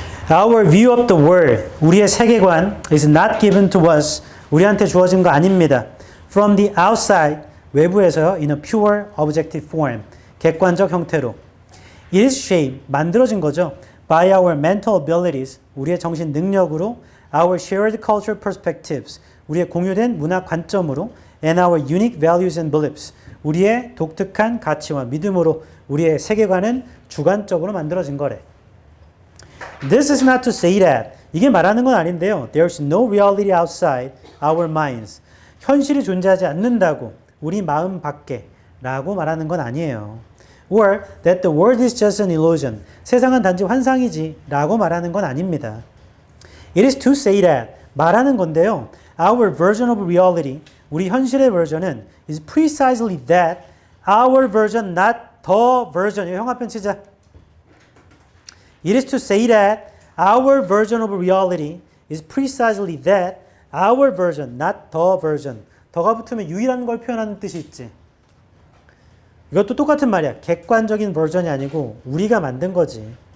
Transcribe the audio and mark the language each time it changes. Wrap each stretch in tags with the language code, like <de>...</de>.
<en>Our view of the world,</en> <ko>우리의 세계관</ko> <en>is not given to us,</en> <ko>우리한테 주어진 거 아닙니다.</ko> <en>From the outside,</en> <ko>외부에서요,</ko> <en>in a pure objective form,</en> <ko>객관적 형태로.</ko> <en>It is shaped,</en> <ko>만들어진 거죠.</ko> <en>By our mental abilities,</en> <ko>우리의 정신 능력으로,</ko> <en>our shared cultural perspectives,</en> <ko>우리의 공유된 문화 관점으로,</ko> <en>and our unique values and beliefs,</en> <ko>우리의 독특한 가치와 믿음으로 우리의 세계관은 주관적으로 만들어진 거래.</ko> <en>This is not to say that,</en> <ko>이게 말하는 건 아닌데요.</ko> <en>There's no reality outside our minds.</en> <ko>현실이 존재하지 않는다고 우리 마음 밖에 라고 말하는 건 아니에요.</ko> <en>Or that the world is just an illusion.</en> <ko>세상은 단지 환상이지 라고 말하는 건 아닙니다.</ko> <en>It is to say that,</en> <ko>말하는 건데요.</ko> <en>Our version of reality,</en> <ko>우리 현실의 버전은</ko> <en>is precisely that, our version, not the version.</en> <ko>형합편 치자.</ko> <en>It is to say that our version of reality is precisely that, our version, not the version.</en> <ko>더가 붙으면 유일한 걸 표현하는 뜻이 있지. 이것도 똑같은 말이야. 객관적인 버전이 아니고 우리가 만든 거지.</ko>